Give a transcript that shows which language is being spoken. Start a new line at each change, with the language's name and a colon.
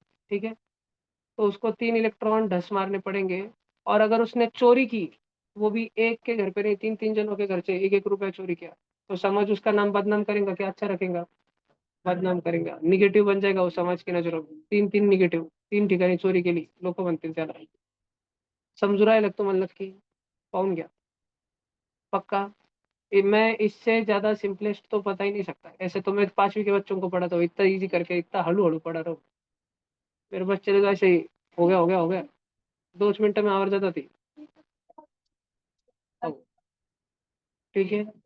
Hindi: ठीक है, तो उसको 3 इलेक्ट्रॉन ढस मारने पड़ेंगे। और अगर उसने चोरी की, वो भी एक के घर पे नहीं, 3-3 जनों के घर से 1-1 रुपया चोरी किया, तो समाज उसका नाम बदनाम करेगा क्या अच्छा रखेगा? बदनाम करेंगे, निगेटिव्ह बन जाएगा वो समाज की नजरों में.
Marathi: तीन तीन निगेटिव्ह, तीन ठिकाणी चोरी केली, लोक म्हणतील त्याला. समजू राहिलं का तुम्हाला नक्की? पाहून घ्या. पक्का.
Hindi: मैं इससे ज्यादा सिंपलेस्ट तो पता ही नहीं सकता. ऐसे तो मैं 5वीं के बच्चों को पढ़ाता हूँ, इतना इजी करके, इतना
Marathi: हलू हलू
Hindi: पढ़ा रहा हूँ. मेरे बच्चे तो ऐसे ही हो गया हो गया हो गया, 2 मिनट में आवर जाता थी. ओ, ठीक है.